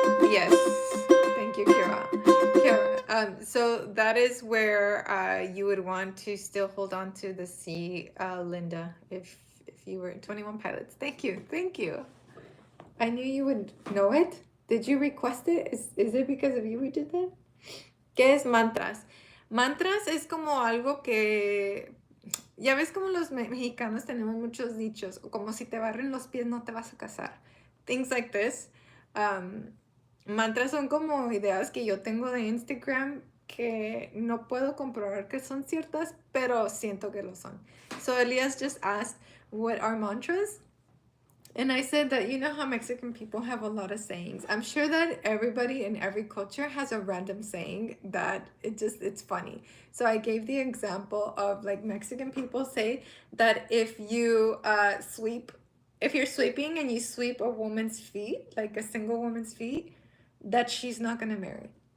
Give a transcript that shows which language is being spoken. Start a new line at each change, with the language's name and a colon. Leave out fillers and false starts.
English: Yes. Thank you, Kira. So that is where you would want to still hold on to the C, Linda, if you were 21 Pilots. Thank you. Thank you. I knew you would know it. Did you request it? Is it because of you we did that?
Spanish: ¿Qué es mantras? Mantras es como algo que... Ya ves como los mexicanos tenemos muchos dichos. Como si te barren los pies no te vas a casar.
English: Things like this.
Spanish: Mantras son como ideas que yo tengo de Instagram que no puedo comprobar que son ciertas, pero siento que lo son.
English: So Elias just asked, what are mantras? And I said that, you know how Mexican people have a lot of sayings. I'm sure that everybody in every culture has a random saying that it's funny. So I gave the example of like Mexican people say that if you if you're sweeping and you sweep a woman's feet, like a single woman's feet, that she's not gonna marry.